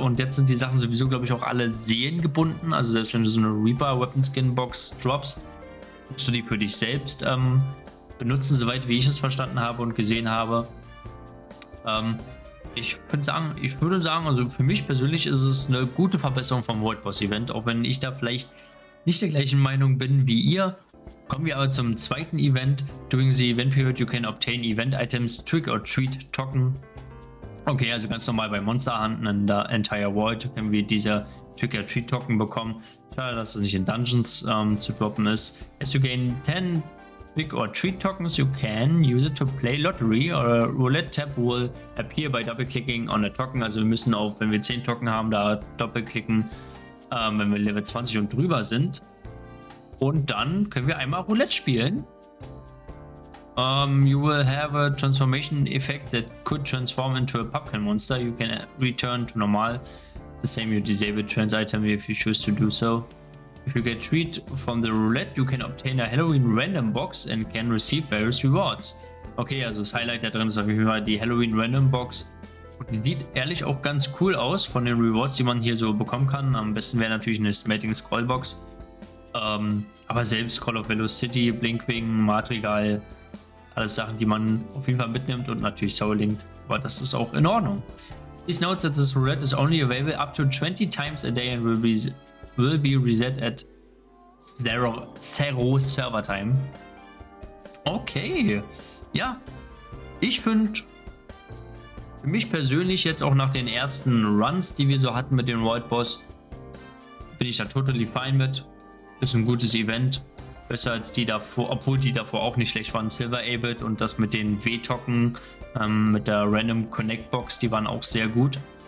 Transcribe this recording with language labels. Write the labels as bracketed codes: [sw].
[de] Und jetzt sind die Sachen sowieso, glaube ich, auch alle seelengebunden. Also selbst wenn du so eine Reaper Weapon Skin Box droppst, musst du die für dich selbst benutzen, soweit wie ich es verstanden habe und gesehen habe. Ich würde sagen, also für mich persönlich ist es eine gute Verbesserung vom World Boss Event, auch wenn ich da vielleicht nicht der gleichen Meinung bin wie ihr. Kommen wir aber zum zweiten Event. [en] During the event period you can obtain event items, Trick or Treat Token. [de] Okay, also ganz normal bei Monster Hunten in der Entire World können wir diese Trick or Treat Token bekommen. Schade, dass es nicht in Dungeons zu droppen ist. [en] As you gain 10 Trick or Treat Tokens, you can use it to play Lottery, or a Roulette tab will appear by double-clicking on a token. [de] Also wir müssen auch, wenn wir 10 Token haben, da doppelklicken, wenn wir Level 20 und drüber sind. Und dann können wir einmal Roulette spielen. [en] You will have a transformation effect that could transform into a pumpkin monster. You can return to normal. The same, you disable trans item if you choose to do so. If you get treat from the roulette, you can obtain a Halloween random box and can receive various rewards. [de] Okay, also das Highlight da drin ist auf jeden Fall die Halloween Random Box. Und die sieht ehrlich auch ganz cool aus von den Rewards, die man hier so bekommen kann. Am besten wäre natürlich eine Smelting Scroll Box. Aber selbst Call of Velocity, Blinkwing, Madrigal, alles Sachen, die man auf jeden Fall mitnimmt und natürlich Soul Linked. Aber das ist auch in Ordnung. [en] Please note that this roulette is only available up to 20 times a day and will be reset at zero server time. [de] Okay. Ja. Ich finde, für mich persönlich jetzt auch nach den ersten Runs, die wir so hatten mit dem World Boss, bin ich da [en] totally fine [de] mit. Ist ein gutes Event. Besser als die davor, obwohl die davor auch nicht schlecht waren. Silver Abbott und das mit den W-Token, mit der Random Connect Box, die waren auch sehr gut.